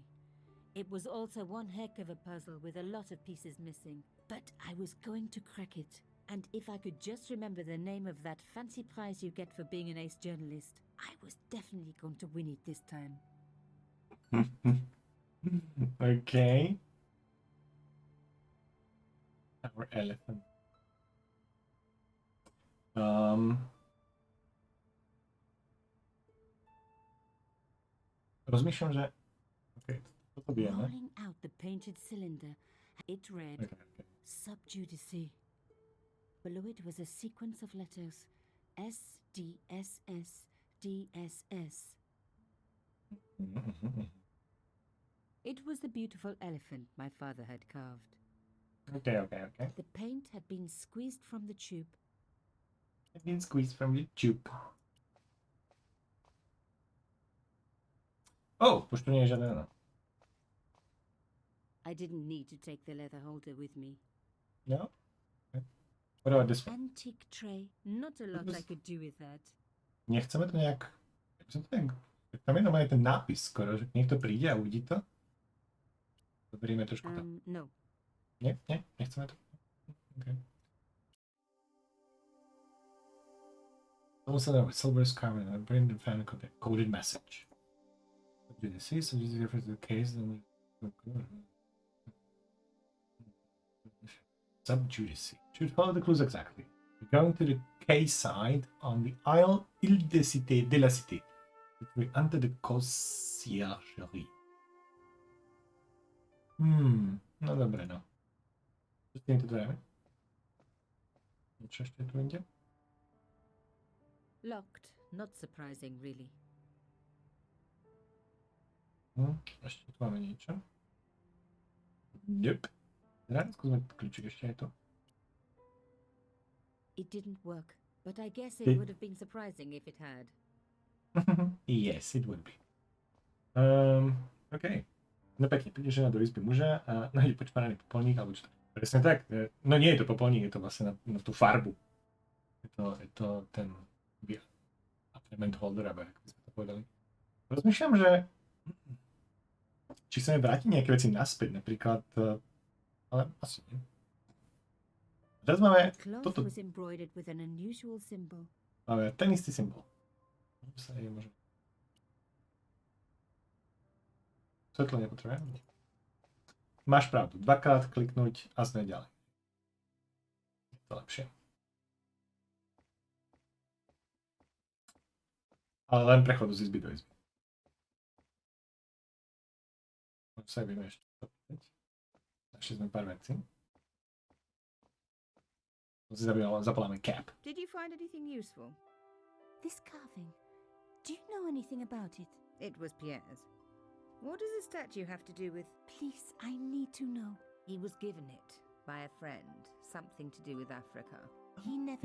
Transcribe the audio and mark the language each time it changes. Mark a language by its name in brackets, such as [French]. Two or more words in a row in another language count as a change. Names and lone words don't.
[English] It was also one heck of a puzzle with a lot of pieces missing, but I was going to crack it. And if I could just remember the name of that fancy prize you get for being an ace journalist, I was definitely going to win it this time. Okay. Our elephant. [Slovak] Rozmýšľam, že... Okay, toto vieme. [English] Rolling out the painted cylinder, it read, Okay. subjudice. Below it was a sequence of letters, S, D, S, S, D, S, S. It was the beautiful elephant my father had carved. Okay. The paint had been squeezed from the tube. I've been squeezed from the tube. [Slovak] Už tu nie je žiadne. [English] I didn't need to take the leather holder with me. No? Okay. What about this one? Antique tray, not a lot I could do with that. [Slovak] Nechceme to nejak... Tam je normálne ten nápis skoro, že niekto príde a uvidí to. Zoberieme trošku to. No. Nie? Nechceme to? Okay. [English] Also, silver scarf and bring the fan coded message. Did you see? So this is reference to the case. Subjudice. Should follow the clues exactly. We're going to the case side on the Ile de la Cité. We enter the conciergerie. [Slovak] No dobre, no. Čo s týmto dverami? Niečo ešte tu inde? [English] Locked. Not surprising, really. [Slovak] Ešte tu máme niečo. [English] Yep. [Slovak] Rád skúsme kľúčik ešte aj to. [English] It didn't work, but I guess it would have been surprising if it had. Yes, it would be. OK. [Slovak] No pekne, prídeš do izby muža a nájde počmaraný popolník, alebo čo to... Presne tak. No nie je to popolník, je to vlastne na tú farbu. Je to ten [English] applement holder, [Slovak] alebo ako by sme to povedali. Rozmýšľam, že či chceme vrátiť nejaké veci naspäť, napríklad, ale asi nie. Teraz máme [English] The cloth [Slovak] toto. [English] was embroidered with an unusual symbol. [Slovak] Máme ten istý symbol. Sa je možno. Svetlo nepotrebujem. Máš pravdu. Dvakrát kliknúť a sme ďalej. Je to lepšie. Ale len prechodu z izby do izby. Sa vieme ešte. Našli sme pár vecí. Zapoláme cap. [English] Did you find anything useful? This carving. Do you know anything about it? It was Pierre's. What does the statue have to do with... Please, I need to know. He was given it by a friend. Something to do with Africa. He never